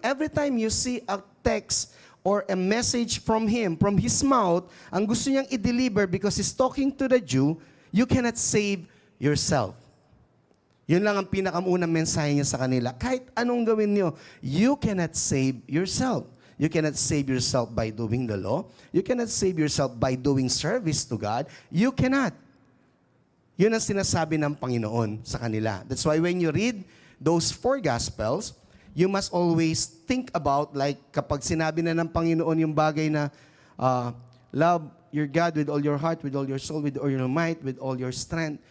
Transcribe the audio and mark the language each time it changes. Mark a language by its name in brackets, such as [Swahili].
[English] Every time you see a text or a message from Him, from His mouth, [Filipino] ang gusto niyang i-deliver [English] because He's talking to the Jew, you cannot save yourself. [Filipino] Yun lang ang pinakamunang mensahe niya sa kanila. Kahit anong gawin niyo, [English] you cannot save yourself. You cannot save yourself by doing the law. You cannot save yourself by doing service to God. You cannot. [Filipino] Yun ang sinasabi ng Panginoon sa kanila. [English] That's why when you read those 4 Gospels, you must always think about, like [Filipino] kapag sinabi na ng Panginoon yung bagay na [English] love your God with all your heart, with all your soul, with all your might, with all your strength.